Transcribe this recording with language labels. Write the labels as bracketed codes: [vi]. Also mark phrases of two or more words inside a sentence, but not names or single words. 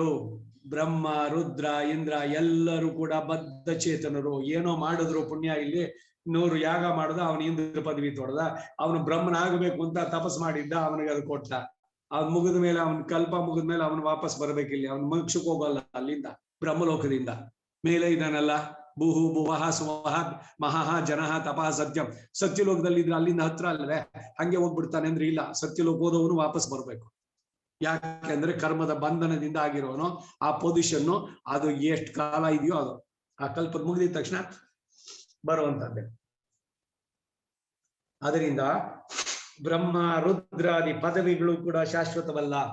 [kn] ಬ್ರಹ್ಮ, ರುದ್ರ, ಇಂದ್ರ ಎಲ್ಲರೂ ಕೂಡ ಬದ್ಧ ಚೇತನರು. ಏನೋ ಮಾಡಿದ್ರು ಪುಣ್ಯ, ಇಲ್ಲಿ 100 ಯಾಗ ಮಾಡ್ದ, ಅವನ ಇಂದ್ರ ಪದವಿ ತೊಡ್ದ, ಅವನು ಬ್ರಹ್ಮನಾಗಬೇಕು ಅಂತ ತಪಸ್ ಮಾಡಿದ್ದ, ಅವನಿಗೆ ಅದು ಕೊಟ್ಟ. ಅವ್ನು ಮುಗಿದ ಮೇಲೆ, ಅವನ್ ಕಲ್ಪ ಮುಗಿದ ಮೇಲೆ ಅವನು ವಾಪಸ್ ಬರ್ಬೇಕಿಲ್ಲ, ಅವನು ಮೋಕ್ಷಕ್ಕೆ ಹೋಗಲ್ಲ ಅಲ್ಲಿಂದ, ಬ್ರಹ್ಮಲೋಕದಿಂದ ಮೇಲೆ ಇದಾನಲ್ಲ. [sa] ಭೂಹು ಭುವಃ ಸುವಃ ಮಹಃ ಜನಃ ತಪಃ ಸತ್ಯಂ. [kn] ಸತ್ಯಲೋಕದಲ್ಲಿ ಇದ್ರೆ ಅಲ್ಲಿಂದ ಹತ್ರ ಅಲ್ವೇ, ಹಂಗೆ ಹೋಗ್ಬಿಡ್ತಾನೆ ಅಂದ್ರೆ ಇಲ್ಲ, ಸತ್ಯಲೋಕ ಹೋದವನು ವಾಪಸ್ ಬರ್ಬೇಕು. ಯಾಕೆಂದ್ರೆ ಕರ್ಮದ ಬಂಧನದಿಂದ ಆಗಿರೋನು ಆ ಪೊಸಿಷನ್ನು, ಅದು ಎಷ್ಟು ಕಾಲ ಇದೆಯೋ ಅದು ಆ ಕಲ್ಪ ಮುಗಿದ ತಕ್ಷಣ ಬರುವಂತದ್ದೇ. ಅದರಿಂದ ಬ್ರಹ್ಮ ರುದ್ರಾದಿ ಪದವಿಗಳು ಕೂಡ ಶಾಶ್ವತವಲ್ಲ.